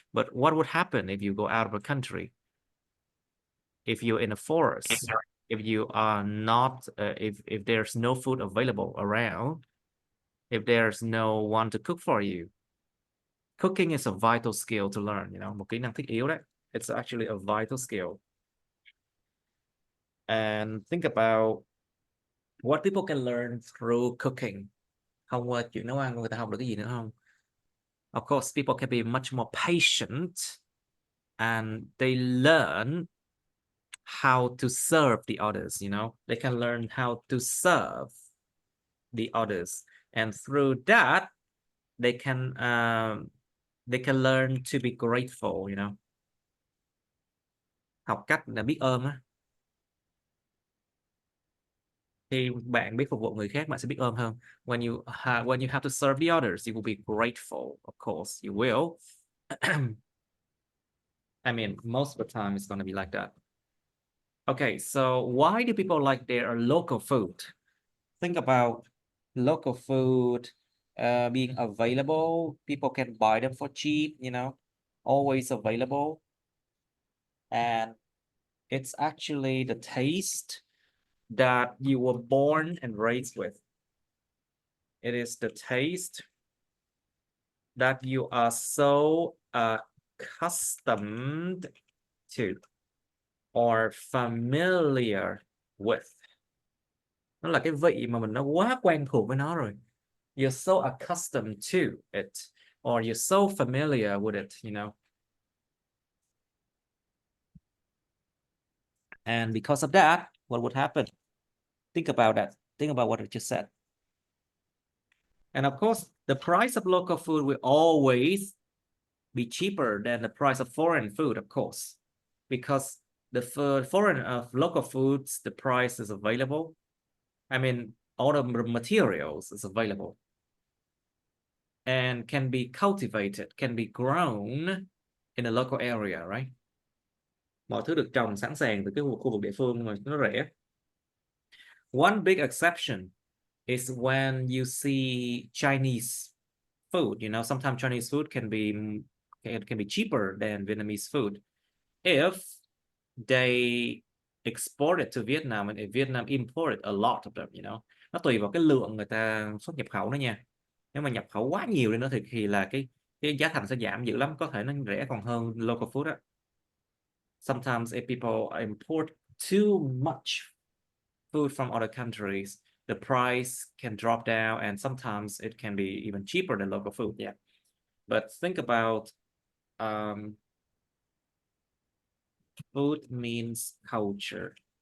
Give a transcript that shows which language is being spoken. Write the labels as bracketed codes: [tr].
[en] But what would happen if you go out of a country? If you're in a forest, if you are not, if there's no food available around, if there's no one to cook for you, cooking is a vital skill to learn, you know, [vi] một kỹ năng thiết yếu đấy. [en] It's actually a vital skill. And think about what people can learn through cooking. [vi] Thông qua chuyện nấu ăn người ta học được cái gì nữa không? [en] Of course, people can be much more patient and they learn how to serve the others, you know, they can learn how to serve the others, and through that they can learn to be grateful, you know. [vi] Học cách là biết ơn á. Khi bạn biết phục vụ người khác, bạn sẽ biết ơn hơn. [en] When you have to serve the others, you will be grateful. Of course, you will. I mean, most of the time it's going to be like that. Okay, so why do people like their local food? Think about local food being available. People can buy them for cheap, you know, always available. And it's actually the taste that you were born and raised with. It is the taste that you are so accustomed to or familiar with. [vi] Nó là cái vị mà mình đã quá quen thuộc với nó rồi. [en] You're so accustomed to it, or you're so familiar with it, you know. And because of that, what would happen? Think about that. Think about what I just said. And of course, the price of local food will always be cheaper than the price of foreign food, of course, because the local foods, the price is available. I mean, all the materials is available and can be cultivated, can be grown in a local area, right? [vi] Mọi thứ được trồng sẵn sàng từ cái khu vực địa phương mà nó rẻ. [en] One big exception is when you see Chinese food. You know, sometimes Chinese food can be cheaper than Vietnamese food if they export it to Vietnam and if Vietnam import a lot of them, you know. [vi] Nó tùy vào cái lượng người ta xuất nhập khẩu nữa nha. Nếu mà nhập khẩu quá nhiều đi nữa thì là cái giá thành sẽ giảm dữ lắm, có thể nó rẻ còn hơn local food á. [en] Sometimes if people import too much food from other countries, the price can drop down and sometimes it can be even cheaper than local food. Yeah. But think about food means culture.